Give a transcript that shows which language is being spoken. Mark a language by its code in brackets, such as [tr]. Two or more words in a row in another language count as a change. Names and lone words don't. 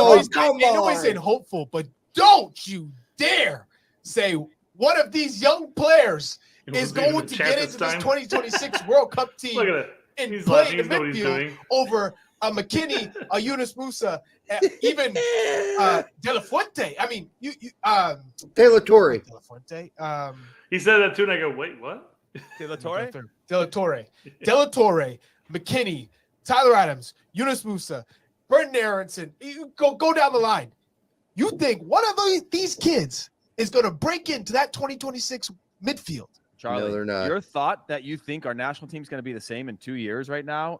[en] nobody's saying hopeful, but don't you dare say one of these young players is going to get into this 2026 World Cup team. Look at it. And he's play laughing. in the midfield over a McKinney, a Yunus Musa, even De La Fuente. I mean, De La Torre. De La Fuente. He said that too, and I go, wait, what? De La Torre? De La Torre. De La Torre, McKinney, Tyler Adams, Yunus Musa, Brendan Aronson. You go down the line. You think one of these kids is going to break into that 2026 midfield? Charlie, no, they're not. Your thought that you think our national team's going to be the same in 2 years right now?